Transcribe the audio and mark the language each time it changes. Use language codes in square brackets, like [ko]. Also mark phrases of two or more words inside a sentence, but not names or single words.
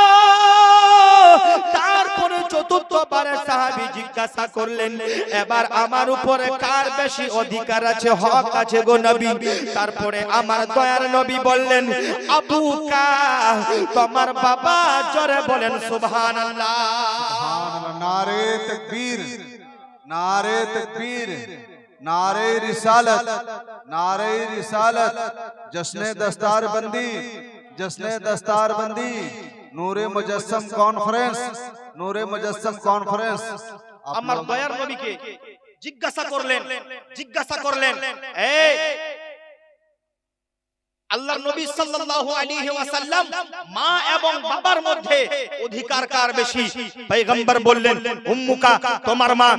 [bn] তারপরে চতুর্থবার সাহাবী জিজ্ঞাসা করলেন এবার আমার উপরে কার বেশি অধিকার আছে, হক আছে গো নবী? তারপরে আমার দয়ার নবী বললেন আবুকা তোমার বাবা। জোরে বলেন সুবহানাল্লাহ। [hi] नारे तकबीर, नारे तकबीर, नारे रिसालत, नारे रिसालत, जश्न दस्तार बंदी, जश्न दस्तार बंदी, नूरे मुजस्सम कॉन्फ्रेंस, नूरे मुजस्सम कॉन्फ्रेंस। [bn] আমার দয়ার নবীকে জিজ্ঞাসা করলেন আল্লাহর নবী [ar] صلى الله عليه وسلم [bn] মা এবং বাবার মধ্যে অধিকার কার বেশি? পয়গম্বর বললেন উম্মুকা তোমার মা।